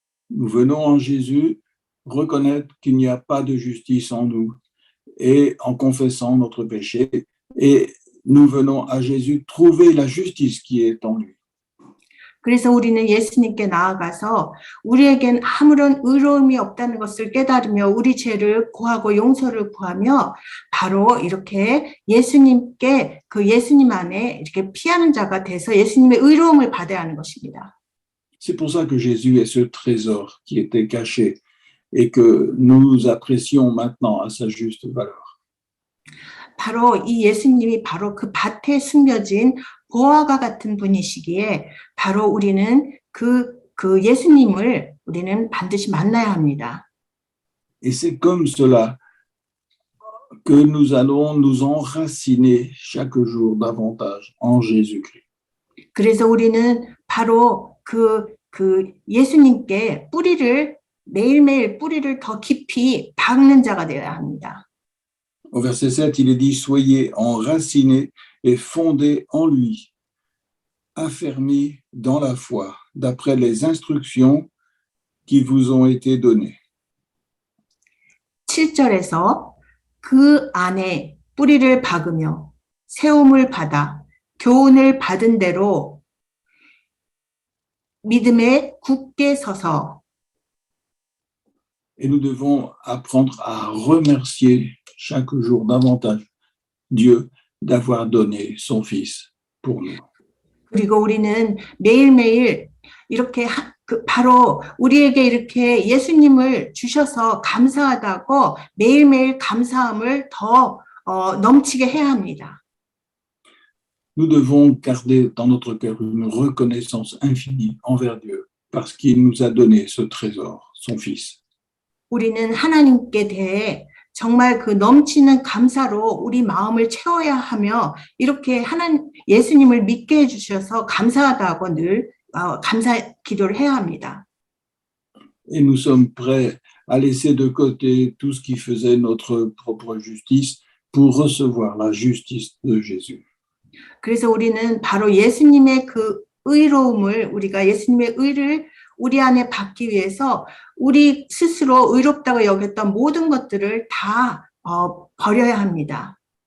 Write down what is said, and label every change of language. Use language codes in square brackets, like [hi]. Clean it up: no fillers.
[fr] Nous venons en Jésus reconnaître qu'il n'y a pas de justice en nous et en confessant notre péché. Et nous venons à Jésus trouver la justice qui est en lui. [ko] 그래서 우리는 예수님께 나아가서 우리에겐 아무런 의로움이 없다는 것을 깨달으며 우리 죄를 고하고 용서를 구하며 바로 이렇게 예수님께 그 예수님 안에 이렇게 피하는 자가 돼서 예수님의 의로움을 받아야 하는 것입니다. [fr] C'est pour ça que Jésus est ce trésor qui était caché et que nous apprécions maintenant à sa juste valeur. [ko] 바로 이 예수님이 바로 그 밭에 숨겨진 보화과 같은 분이시기에 바로 우리는 그 예수님을 우리는 반드시 만나야 합니다. [fr] Et c'est comme cela que nous allons nous enraciner chaque jour davantage en Jésus-Christ. [ko] 그래서 우리는 바로 그 예수님께 매일매일 뿌리를 더 깊이 박는 자가 되어야 합니다. [fr] Au verset 7, il est dit, soyez enracinés et fondés en lui, affermis dans la foi, d'après les instructions qui vous ont été données. [ko] 7절에서 그 안에 뿌리를 박으며 세움을 받아 교훈을 받은 대로 믿음에 굳게 서서 [fr] Et nous devons apprendre à remercier chaque jour davantage Dieu d'avoir donné son Fils pour nous. [ko] 그리고 우리는 매일매일 이렇게 바로 우리에게 이렇게 예수님을 주셔서 감사하다고 매일매일 감사함을 더 넘치게 해야 합니다. [fr] Nous devons garder dans notre cœur une reconnaissance infinie envers Dieu parce qu'il nous a donné ce trésor, son Fils. [ko] 우리는 하나님께 대해 정말 그 넘치는 감사로 우리 마음을 채워야 하며 이렇게 예수님을 믿게 해주셔서 감사하다고 늘 감사 기도를 해야 합니다. [fr] Et nous sommes prêts à laisser de côté tout ce qui faisait notre propre justice pour recevoir la justice de Jésus. [ko] 그래서 우리는 바로 예수님의 그 의로움을 우리가 예수님의 의를 우리 안에 받기 위해서 우리 스스로 의롭다고 여겼던 모든 것들을 다 버려야 합니다.